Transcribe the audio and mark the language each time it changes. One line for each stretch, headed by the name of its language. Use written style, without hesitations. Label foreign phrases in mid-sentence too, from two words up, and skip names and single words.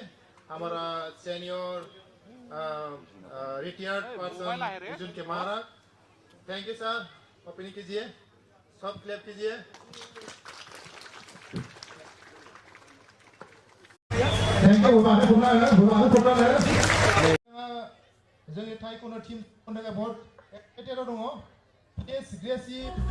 Hindi: हमारा सीनियर रिटायर्ड पर्सन अर्जुन के महाराज।
English: Thank you sir.
Hindi: ओपनिंग कीजिए, सब क्लैप कीजिए।
English: Thank you.
Bodo: जोंनि ताइक्वान्डो टीम थाखाय बहुत एक्साइटेड दङ।
English: Please grace